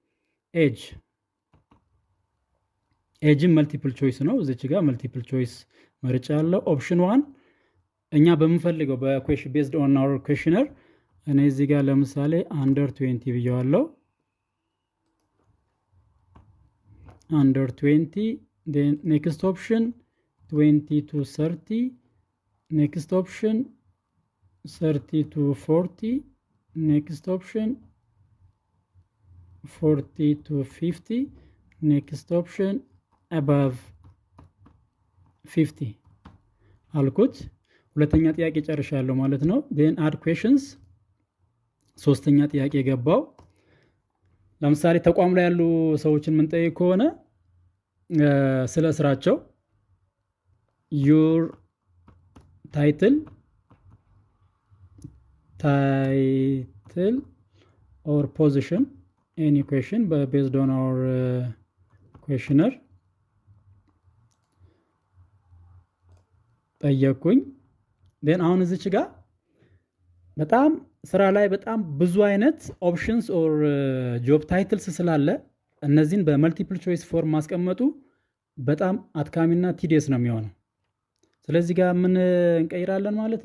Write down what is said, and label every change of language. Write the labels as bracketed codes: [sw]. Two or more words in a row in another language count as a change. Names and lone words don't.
[am] ኤጅም [en] multiple choice [am] ነው። እዚች ጋር [en] multiple choice [am] መርጫ ያለው ኦፕሽን 1 እኛ በምንፈልገው [en] question based on our questionnaire [am] እኔ እዚህ ጋር ለምሳሌ [en] under 20 [am] ብየዋለሁ። [en] under 20 then next option 20 to 30 next option 30 to 40 next option 40 to 50 next option above [am] 50 አልኩት። ሁለተኛ ጥያቄ ጨርሻለሁ ማለት ነው። [en] then add questions [am] ሶስተኛ ጥያቄ ገባው። ለምሳሌ ተቋም ላይ ያሉ ሰዎችን የምንጠይቅ ከሆነ ስለ ስራቸው [en] your title or position any question based on our questionnaire [am] ጠየቁኝ። then አሁን እዚች ጋር በጣም ስራ ላይ በጣም ብዙ አይነት [en] options or job titles [am] ስላለ እነዚህን በመልቲፕል [en] choice form [am] ማስቀመጡ በጣም አድካሚና ቲዲየስ ነው የሚሆነው። ስለዚህ ጋር ምን እንቀይራለን ማለት